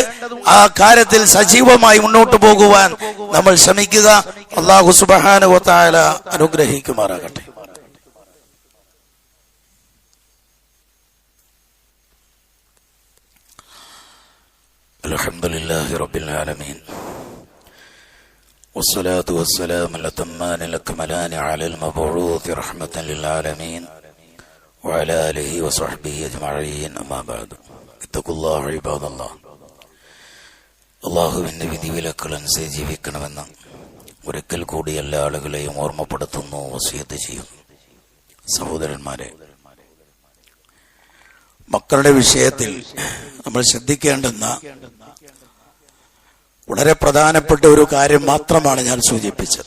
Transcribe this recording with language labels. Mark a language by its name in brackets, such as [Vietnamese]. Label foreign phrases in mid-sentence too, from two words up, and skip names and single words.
[Malayalam] ആ കാര്യത്തിൽ സജീവമായി മുന്നോട്ട് പോകുവാൻ നമ്മൾ ശ്രമിക്കുക. [Arabic] الله سبحانه وتعالى [Malayalam] അനുഗ്രഹിക്കുമാറാകട്ടെ. [Arabic] الحمد لله رب العالمين والصلاة والسلام الأتمان الأكملان على المبعوث رحمة للعالمين وعلى آله وصحبه أجمعين أما بعد اتقوا الله عباد الله. [Malayalam] അള്ളാഹുവിന്റെ വിധിവിലക്കളനുസരിച്ച് ജീവിക്കണമെന്ന് ഒരിക്കൽ കൂടി എല്ലാ ആളുകളെയും ഓർമ്മപ്പെടുത്തുന്നു, വസിയത്ത് ചെയ്യുന്നു. സഹോദരന്മാരെ, മക്കളുടെ വിഷയത്തിൽ നമ്മൾ ശ്രദ്ധിക്കേണ്ടുന്ന വളരെ പ്രധാനപ്പെട്ട ഒരു കാര്യം മാത്രമാണ് ഞാൻ സൂചിപ്പിച്ചത്.